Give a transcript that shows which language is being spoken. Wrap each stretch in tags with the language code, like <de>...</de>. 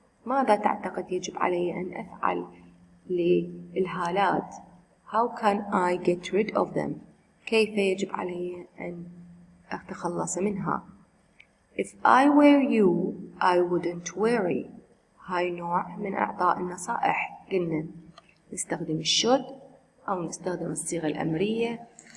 <ar>ماذا تعتقد يجب علي أن أفعل للهالات؟</ar> <en>How can I get rid of them?</en> <ar>كيف يجب علي أن أتخلص منها؟</ar> <en>If I were you, I wouldn't worry.</en> <ar>هاي نوع من إعطاء النصائح. قلنا نستخدم should أو نستخدم الصيغة الأمرية.</ar>